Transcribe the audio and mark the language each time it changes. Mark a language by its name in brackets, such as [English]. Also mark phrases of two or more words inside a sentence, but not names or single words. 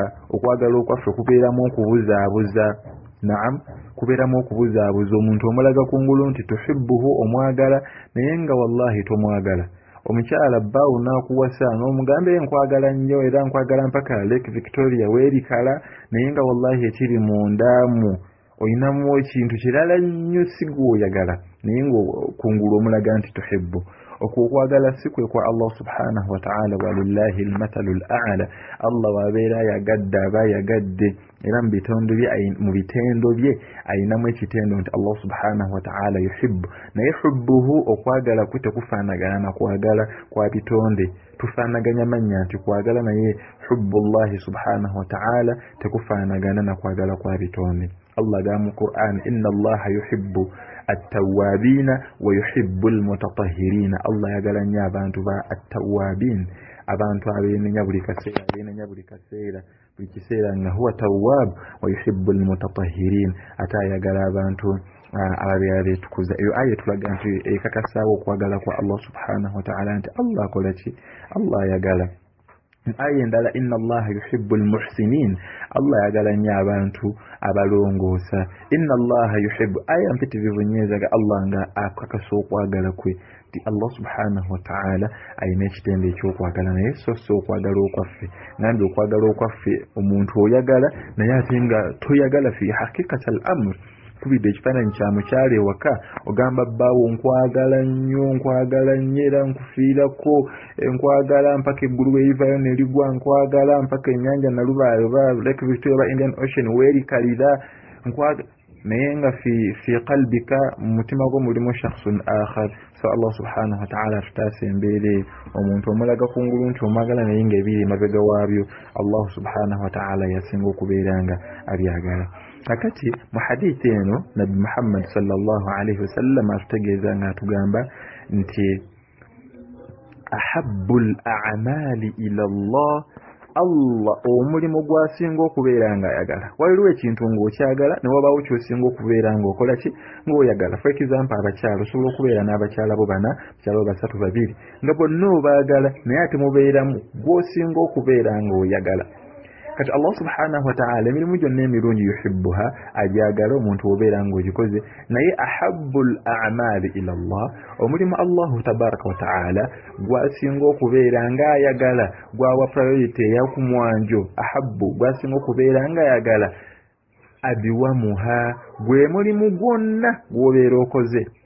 [Ganda] okwagala okwaffe kubeeramu okubuzaabuza. naam, kubeeramu okubuzaabuza. omuntu omulaga kungulu nti tuhibbuhu, omwagala, naye nga wallahi tomwagala. omukyala bbaawo n'akuwasa n'omugambe nkwagala nnyo era nkwagala mpaka Lake Victoria weerikala, naye nga wallahi ekiri mundaamu oyinamu ekintu kirala nnyo si gw'oyagala, naye nga kungulu omulaga nti tuhibbu. okwagala sikwe kwa Allah [Arabic] سبحانه وتعالى ولله المثل الأعلى [Ganda] Allah wabeera yagadde aba yagadde era mu bitendo bye ayinamu ekitendo nti Allah [Arabic] سبحانه وتعالى يحب [Ganda] naye hubbuhu okwagala kwe tekufaanagana na kwagala kwa bitonde tufaanaganya mannya nti kwagala naye [Arabic] حب الله سبحانه وتعالى [Ganda] tekufaanagana na kwagala kwa bitonde Allah ga mu Qur'an inna Allah [Arabic] يحب التوابين ويحب المتطهرين [Ganda] Allah yagala nnyo abantu ba at-tawwabin abantu abeenenya buli kaseera buli kiseera nga [Arabic] هو تواب ويحب المتطهرين [Ganda] ate ayagala abantu ababeera beetukuza eyo aya tulaga nti ekakasaawo okwagala kwa Allah subhanahu wa ta'ala nti Allah akola ki Allah ayagala aya endala [Arabic] إن الله يحب المحسنين [Ganda] Allah yagala nnyo abantu abalongoosa [Arabic] إن الله يحب [Ganda] aya mpitirivu nyezaga Allah nga akakasa okwagala kwe ti Allah [Arabic] سبحانه و [Ganda] ta'ala ayina ekitendo ekyokwagala naye so okwagala okwaffe nambi okwagala okwaffe omuntu oyagala naye ate nga toyagala [Arabic] في حقيقة الأمر [Ganda] kubidde ekifaananyi kya mukyala ewaka ogamba bbaawo nkwagala nnyo era nkufiirako nkwagala mpaka eggulu weerivayo nerigwa nkwagala mpaka ennyanja nalubaale oba Lake Victoria oba Indian Ocean weerikalira naye nga [Arabic] في قلبك [Ganda] mu mutima gwo mulimu [Arabic] شخص آخر [Ganda] so Allah [Arabic] سبحانه وتعالى [Ganda] tutaase embeere omuntu omulaga kungulu nti omwagala naye ng'ebiri emabega waabyo Allah [Arabic] سبحانه وتعالى [Ganda] yasinga okubeera nga abyagala kakati mu hadithi eno Nabi Muhammad [Arabic] صلى الله عليه وسلم [Ganda] atutegeeza nga atugamba nti [Arabic] أحب الأعمال إلى الله [Ganda] omulimu gwasinga okubeera nga ayagala waliwo ekintu ng'okyagala ne wabaawo ky'osinga okubeera ng'okola ki ng'oyagala [English] for example [Ganda] abakyala osobola okubeera n'abakyala bo bana abakyala bo basatu babiri nga bonna obaagala naye ate mubeeramu gw'osinga okubeera ng'oyagala kati Allah [Arabic] سبحانه وتعالى [Ganda] emirimu gyonna emirungi yuhibbuha ajagala omuntu obeera ng'ogikoze naye [Arabic] أحب الأعمال إلى الله [Ganda] omulimu Allah [Arabic] تبارك وتعالى [Ganda] gwasinga okubeera ng'ayagala gwawa priority eyakumwanjo ahabbu gwasinga okubeera ng'ayagala abiwamuha gwe mulimu gwonna gw'obeera okoze